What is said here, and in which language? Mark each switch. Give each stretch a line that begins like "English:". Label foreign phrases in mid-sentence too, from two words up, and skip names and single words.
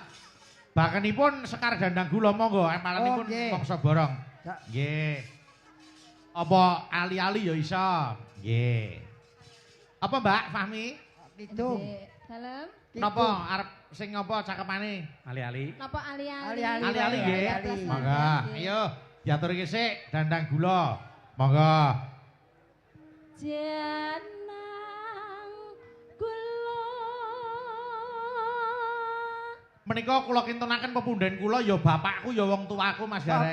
Javanese: Bakenipun sekar dandang gula monggo empalanipun nggih. mangsa borong. Ya. Nggih. Apa ali-ali ya iso? Nggih. Apa Mbak Fahmi? Kidung. Dalem Napa arep sing ngapa cakepane? Ali-ali. napa ali-ali Ali-ali. Ali-ali nggih. Ali-ali. Monggo. Ayo diatur iki sik dandang gula. Monggo. jenang kula Menika kula kintunaken pepundhen kula ya bapakku ya wong tuaku Mas Gareng.